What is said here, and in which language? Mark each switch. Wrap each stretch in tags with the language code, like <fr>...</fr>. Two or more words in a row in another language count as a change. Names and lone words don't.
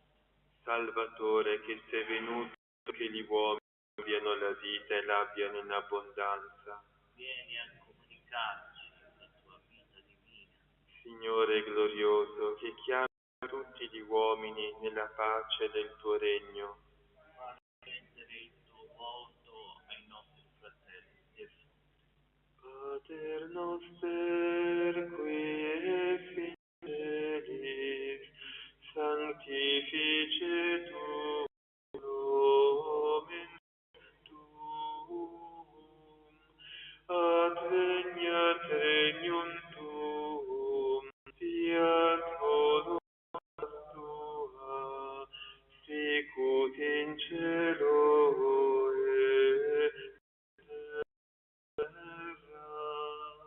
<it>Salvatore che sei venuto che gli uomini abbiano la vita e l'abbiano in abbondanza. Vieni a comunicarci la tua vita divina. Signore glorioso che chiami tutti gli uomini nella pace del tuo regno. Far rendere il tuo volto ai nostri fratelli defunti.</it> <la>Pater noster qui es in celis, sanctificetur nomen tuum, adveniat regnum tuum, fiat voluntas tua, sicut in cielo et terra.</la>